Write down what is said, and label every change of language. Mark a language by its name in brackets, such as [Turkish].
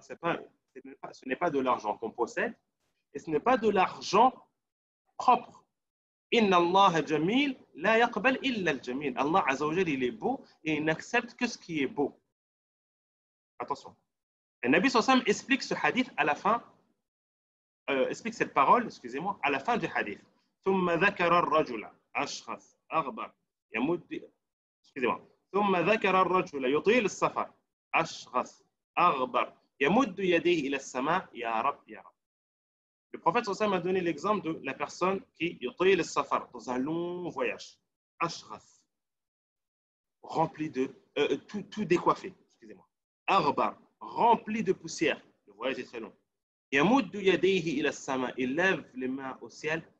[French] Ce n'est pas de l'argent qu'on possède et ce n'est pas de l'argent propre. [Arabic] Inna Allah jamil, la yaqbal illa al-jamil. [French] Allah Azza wa Jalla, il est beau et il n'accepte que ce qui est beau. Attention. Le Nabi [Arabic] sallallahu alayhi wa sallam [French] explique ce hadith à la fin, explique cette parole, excusez-moi, à la fin du hadith. [Arabic] ثم ذكر الرجل أشخص أغبر يمد [French] excusez-moi [Arabic] ثم ذكر الرجل يطيل السفر أشخص أغبر يمد يديه إلى السماء يا رب يا رب. [French] Le prophète [Arabic] sallallahu alayhi wa sallam [French] a donné l'exemple de la personne qui [Arabic] يطيل السفر [French] dans un long voyage, [Arabic] أشخص, [French] rempli de tout décoiffé, excusez-moi, [Arabic] أغبر, [French] rempli de poussière, le voyage est très long. [Arabic] يمد يديه إلى السماء, [French] il lève les mains au ciel.